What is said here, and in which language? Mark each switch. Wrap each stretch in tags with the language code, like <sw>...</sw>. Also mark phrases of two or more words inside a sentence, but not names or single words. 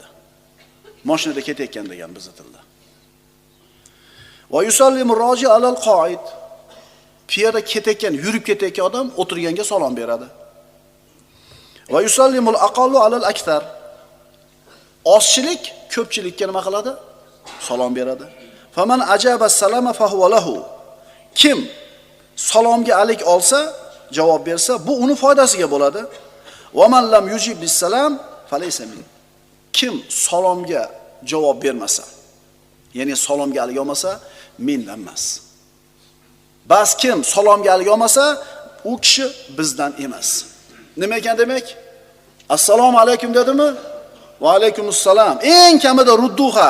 <uz>Mashinada ketayotgan degan bizning tilda.</uz> <ar>ويسلم الراجل على القاعد.</ar> <uz>Piyoda ketayotgan, yurib ketayotgan odam o'tirganga salom beradi.</uz> <ar>ويسلم الأقل على الأكثر.</ar> <uz>Ozchilik ko'pchilikka nima qiladi? Salom beradi.</uz> <ar>فمن أجاب السلام فهو له.</ar> <uz>Kim salomga alik olsa, javob bersa, bu uni foydasiga bo'ladi.</uz> <ar>ومن لم يجب بالسلام فليس من.</ar> <uz>Kim salomga javob bermasa, ya'ni salomga alik olmasa, mendan emas. Bas kim salomga alik olmasa, u kishi bizdan emas. Nima ekan demak?</uz> <ar>السلام عليكم</ar> <uz>dedimi?</uz> <ar>وعليكم السلام.</ar> <uz>Eng kamida rudduha.</uz>